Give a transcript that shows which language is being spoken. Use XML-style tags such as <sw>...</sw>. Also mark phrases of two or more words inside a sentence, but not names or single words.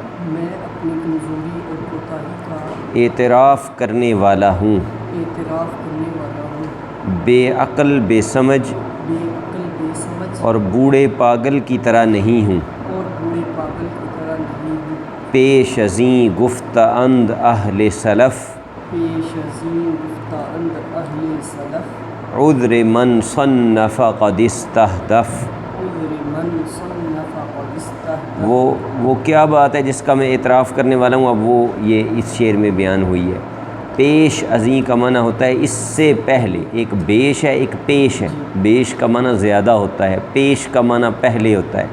<ur>اعتراف کرنے والا ہوں، بے عقل بے سمجھ اور بوڑھے پاگل کی طرح نہیں ہوں،</ur> <fa>پیش ازیں گفت اند اہل سلف،</fa> <ur>عذر</ur> <ar>من صنف قد استہدف۔</ar> <ur>وہ کیا بات ہے جس کا میں اعتراف کرنے والا ہوں، اب وہ یہ اس شعر میں بیان ہوئی ہے۔</ur> <fa>پیش ازیں</fa> <ur>کا معنی ہوتا ہے اس سے پہلے، ایک بیش ہے ایک پیش ہے، بیش کا معنی زیادہ ہوتا ہے، پیش کا معنی پہلے ہوتا ہے۔</ur>